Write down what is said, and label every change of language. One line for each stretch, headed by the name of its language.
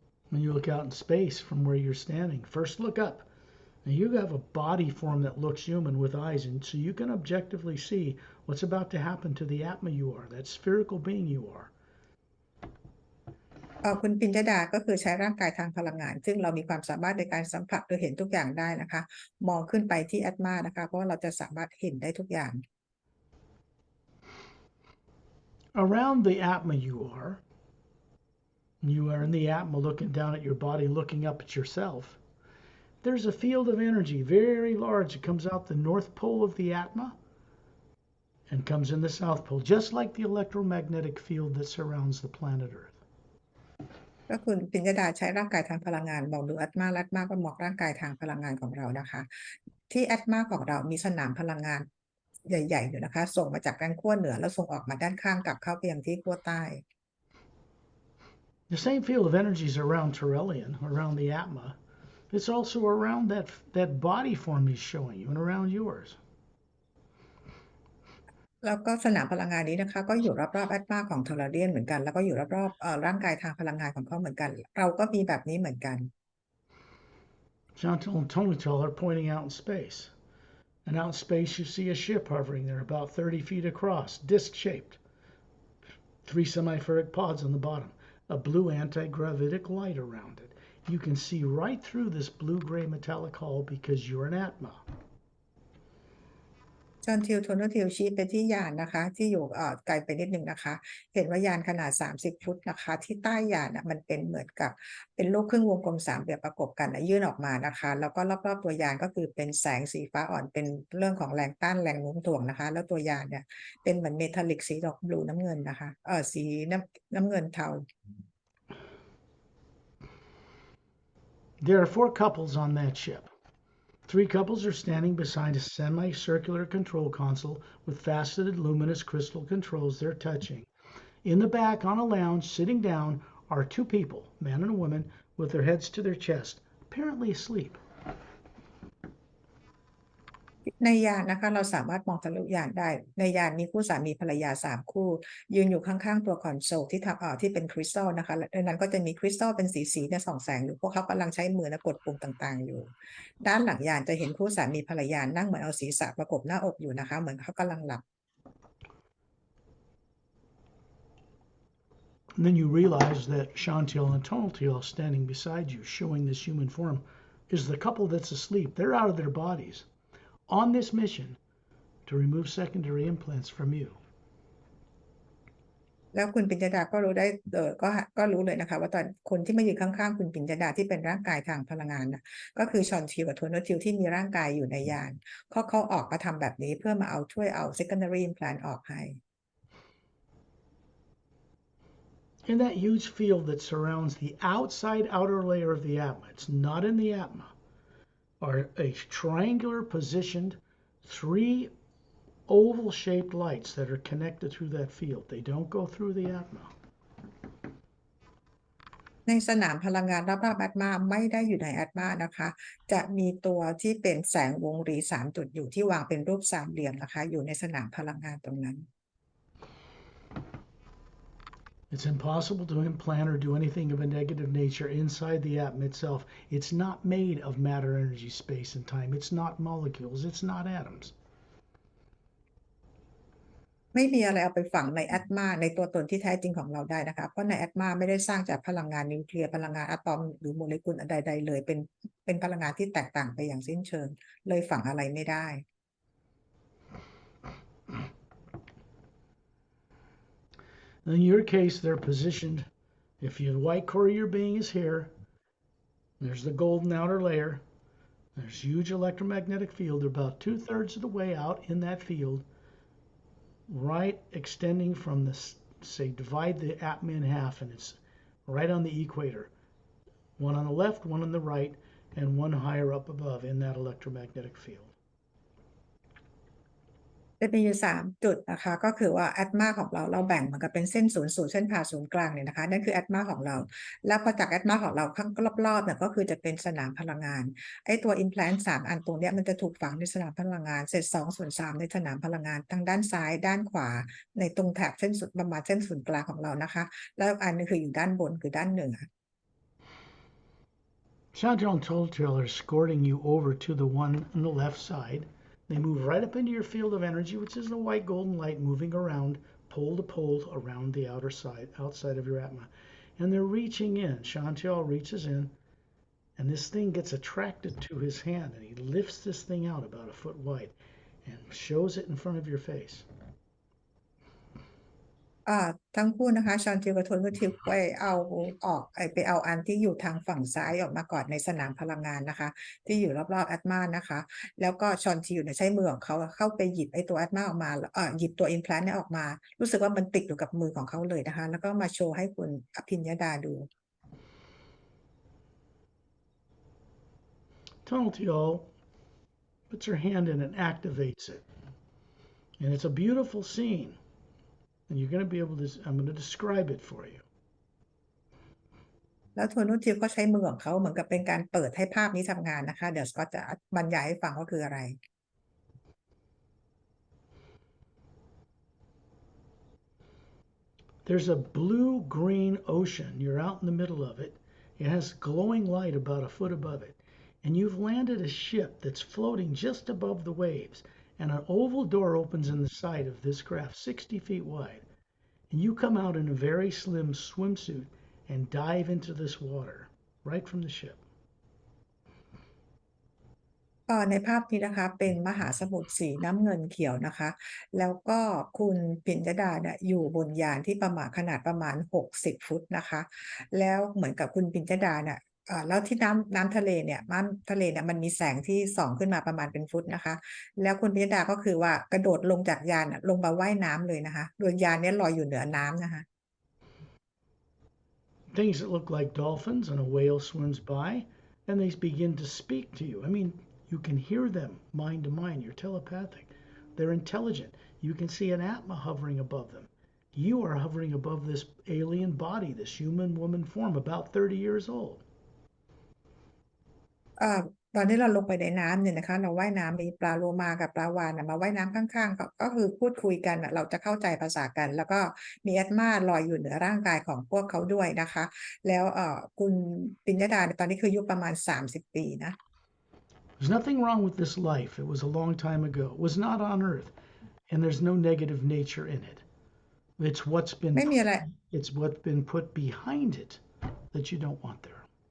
English: When you look out in space from where you're standing, first look up. Now you have a body form that looks human with eyes, and so you can objectively see what's about to happen to the Atma you are, that spherical being you are.
Thai: คุณปิญญดาก็คือใช้ร่างกายทางพลังงานซึ่งเรามีความสามารถในการสัมผัสหรือเห็นทุกอย่างได้นะคะมองขึ้นไปที่แอตมานะคะเพราะว่าเราจะสามารถเห็นได้ทุกอย่าง
English: Around the Atma you are, You are in the Atma looking down at your body, looking up at yourself. There's a field of energy, very large. It comes out the north pole of the Atma and comes in the south pole, just like the electromagnetic field that surrounds the planet Earth.
Thai: ก็คุณปิญญดาใช้ร่างกายทางพลังงานมองดูแอตมาและแอตมาก็มองร่างกายทางพลังงานของเรานะคะที่แอตมาของเรามีสนามพลังงานใหญ่ๆอยู่นะคะส่งมาจากด้านขั้วเหนือแล้วส่งออกมาด้านข้างกลับเข้าไปยังที่ขั้วใต้
English: The same field of energy is around Turelian, around the Atma. It's also around that body form he's showing you and around yours.
Thai: แล้วก็สนามพลังงานนี้นะคะก็อยู่รอบๆแอตมาของเทอร์เรียนเหมือนกันแล้วก็อยู่รอบๆร่างกายทางพลังงานของเขาเหมือนกันเราก็มีแบบนี้เหมือนกัน
English: Chantal and Tonital are pointing out in space. And out in space you see a ship hovering there about 30 feet across, disc-shaped. 3 semi-ferric pods on the bottom. A blue anti-gravitic light around it. You can see right through this blue-gray metallic hull because you're an Atma.
Thai: จอห์นทิวโทนทิวชี้ไปที่ยานนะคะที่อยู่ไกลไปนิดนึงนะคะเห็นว่ายานขนาด30ฟุตนะคะที่ใต้ยานมันเป็นเหมือนกับเป็นลูกครึ่งวงกลมสามเหลี่ยมประกบกันยื่นออกมานะคะแล้วก็รอบๆตัวยานก็คือเป็นแสงสีฟ้าอ่อนเป็นเรื่องของแรงต้านแรงโน้มถ่วงนะคะแล้วตัวยานเนี่ยเป็นเหมือนเมทัลลิกสีดอกบลูน้ำเงินนะคะสีน้ำเงินเทา
English: There are 4 couples on that ship. 3 couples are standing beside a semicircular control console with faceted luminous crystal controls they're touching. In the back on a lounge, sitting down, are 2 people, a man and a woman, with their heads to their chest, apparently asleep.
Thai: ในยานนะคะเราสามารถมองทะลุยานได้ในยานมีคู่สามีภรรยา3คู่ยืนอยู่ข้างๆตัวคอนโซลที่เป็นคริสตัลนะคะและในนั้นก็จะมีคริสตัลเป็นสีเนี่ยส่องแสงอยู่พวกเขากำลังใช้มือและกดปุ่มต่างๆอยู่ด้านหลังยานจะเห็นคู่สามีภรรยานั่งเหมือนเอาศีรษะประกบหน้าอกอยู่นะคะเหมือนเขากำลังหลับ
English: And then you realize that Chantal and Tonatiel standing beside you, showing this human form, is the couple that's asleep. They're out of their bodies on this mission to remove secondary implants from you.
Thai: แล้วคุณปิญญดาก็รู้ได้ก็รู้เลยนะคะว่าตอนคนที่มายืนข้างๆคุณปิญญดาที่เป็นร่างกายทางพลังงานนะก็คือชอนทิวกับโทนทิวที่มีร่างกายอยู่ในยานเขาออกมาทำแบบนี้เพื่อมาช่วยเอา secondary implant ออกให้
English: In that huge field that surrounds the outside outer layer of the Atma, it's not in the Atma, are a triangular positioned 3 oval-shaped lights that are connected through that field. They don't go through the Atma.
Thai: ในสนามพลังงานรอบๆแอตมาไม่ได้อยู่ในแอตมานะคะจะมีตัวที่เป็นแสงวงรี3จุดอยู่ที่วางเป็นรูปสามเหลี่ยมนะคะอยู่ในสนามพลังงานตรงนั้น
English: It's impossible to implant or do anything of a negative nature inside the Atma itself. It's not made of matter, energy, space, and time. It's not molecules. It's not atoms.
Thai: ไม่มีอะไรเอาไปฝังในแอตมาในตัวตนที่แท้จริงของเราได้นะคะเพราะในแอตมาไม่ได้สร้างจากพลังงานนิวเคลียร์พลังงานอะตอมหรือโมเลกุลใดๆเลยเป็นพลังงานที่แตกต่างไปอย่างสิ้นเชิงเลยฝังอะไรไม่ได้
English: In your case, they're positioned. If the white core of your being is here, there's the golden outer layer. There's huge electromagnetic field. They're about 2/3 of the way out in that field, right extending from the, say, divide the Atma in half, and it's right on the equator. One on the left, one on the right, and one higher up above in that electromagnetic field.
Thai: จะมีอยู่3จุดนะคะก็คือว่าแอตมาของเราแบ่งเหมือนกับเป็นเส้นศูนย์เส้นผ่าศูนย์กลางเนี่ยนะคะนั่นคือแอตมาของเราแล้วพอจากแอตมาของเราข้างรอบๆเนี่ยก็คือจะเป็นสนามพลังงานไอ้ตัว implant 3 อันตรงเนี้ยมันจะถูกฝังในสนามพลังงานเศษ2/3ในสนามพลังงานทั้งด้านซ้ายด้านขวาในตรงแถบเส้นศูนย์ประมาณเส้นศูนย์กลางของเรานะคะแล้วอันนึงคืออยู่ด้านบนคือด้านเหนือ
English: Chantal and Toltel are escorting you over to the one on the left side. They move right up into your field of energy, which is the white golden light moving around pole to pole around the outside of your Atma. And they're reaching in. Chantal reaches in, and this thing gets attracted to his hand, and he lifts this thing out about a foot wide and shows it in front of your face.
Thai: ทั้งคู่นะคะชอนทิวกับโทนูทิวไปเอาไปเอาอันที่อยู่ทางฝั่งซ้ายออกมาก่อนในสนามพลังงานนะคะที่อยู่รอบๆแอตมานะคะแล้วก็ชอนทิวเนี่ยใช้มือของเขาเข้าไปหยิบไอ้ตัวแอตมาออกมาหยิบตัวอิมแพลนต์เนี่ยออกมารู้สึกว่ามันติดอยู่กับมือของเขาเลยนะคะแล้วก็มาโชว์ให้คุณอภิญญดาดู
English: Tunnel Teal puts her hand in and activates it. And it's a beautiful scene. And you're going to be able to, I'm going to describe it for you.
Thai: แล้วโทนูทิวก็ใช้มือของเขาเหมือนกับเป็นการเปิดให้ภาพนี้ทำงานนะคะเดี๋ยวสก็จะบรรยายให้ฟังว่าคืออะไร
English: There's a blue-green ocean. You're out in the middle of it. It has glowing light about a foot above it. And you've landed a ship that's floating just above the waves. And an oval door opens in the side of this craft, 60 feet wide. And you come out in a very slim swimsuit and dive into this water right from the ship.
Thai: ในภาพนี้นะคะเป็นมหาสมุทรสีน้ำเงินเขียวนะคะแล้วก็คุณปิญญดาเนี่ยอยู่บนยานที่ขนาดประมาณ60ฟุตนะคะแล้วเหมือนกับคุณปิญญดาเนี่ยแล้วที่น้ำทะเลเนี่ยมันมีแสงที่ส่องขึ้นมาประมาณเป็นฟุตนะคะแล้วคุณปิญญดาก็คือว่ากระโดดลงจากยานลงมาว่ายน้ำเลยนะคะโดยยานนี้ลอยอยู่เหนือน้ำนะคะ
English: Things that look like dolphins and a whale swims by and they begin to speak to you. I mean, you can hear them mind to mind. You're telepathic. They're intelligent. You can see an Atma hovering above them. You are hovering above this alien body, this human woman form, about 30 years old.
Thai: ตอนที่เราลงไปในน้ำเนี่ยนะคะเราว่ายน้ำมีปลาโลมากับปลาวาฬมาว่ายน้ำข้างๆก็คือพูดคุยกันเราจะเข้าใจภาษากันแล้วก็มีแอตมาลอยอยู่เหนือร่างกายของพวกเขาด้วยนะคะแล้วคุณปิญญดาตอนนี้คืออายุประมาณ30ปีนะ
English: There's nothing wrong with this life. It was a long time ago. It was not on Earth, and there's no negative nature in it. It's what's been
Thai: ไม่มีอะไร
English: it's what's been put behind it that you don't want there.